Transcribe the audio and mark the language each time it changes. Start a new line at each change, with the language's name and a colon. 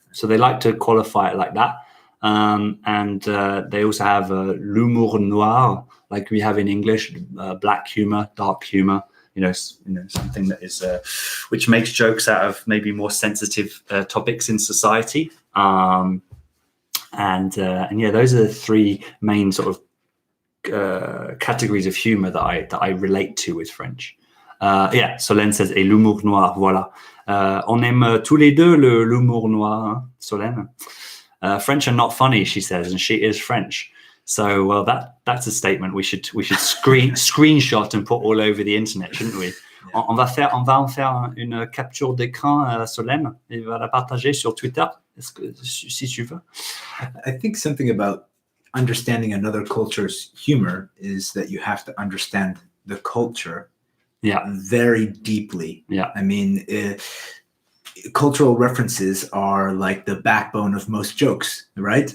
English: So they like to qualify it like that. And they also have l'humour noir, like we have in English, black humor, dark humor, something that is which makes jokes out of maybe more sensitive topics in society. And yeah, those are the three main sort of categories of humor that I relate to with French. Yeah, Solène says
French: et l'humour noir, voilà. On aime tous les deux l'humour noir, hein, Solène.
English: French are not funny, she says, and she is French. So, well, that's a statement we should screenshot and put all over the internet, shouldn't we? Yeah.
French: On va en faire une capture d'écran, Solène, et va la partager sur Twitter, si tu veux.
English: I think something about understanding another culture's humor is that you have to understand the culture very deeply. I mean, cultural references are like the backbone of most jokes, right?